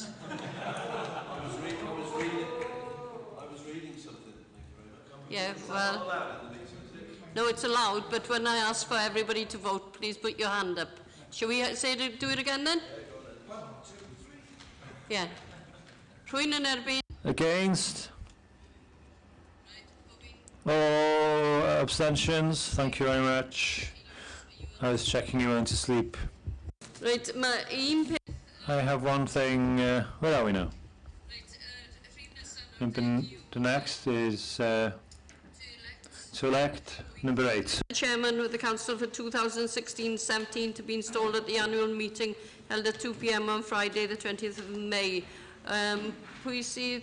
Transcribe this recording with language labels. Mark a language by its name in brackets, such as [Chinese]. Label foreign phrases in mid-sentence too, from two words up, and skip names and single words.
[English] I was reading something. Yeah, well, no, it's allowed, but when I ask for everybody to vote, please put your hand up. Shall we say to do it again then? Yeah. [Welsh] Rhywun yn erbyn. [English] Against? All abstentions? Thank you very much. I was checking you went to sleep. Right, [Welsh] mae un peth... [English] I have one thing. Where are we now? The next is to elect number 8. Chairman with the Council for 2016-17 to be installed at the annual meeting held at 2 p.m. on Friday, the 20th of May. Pwy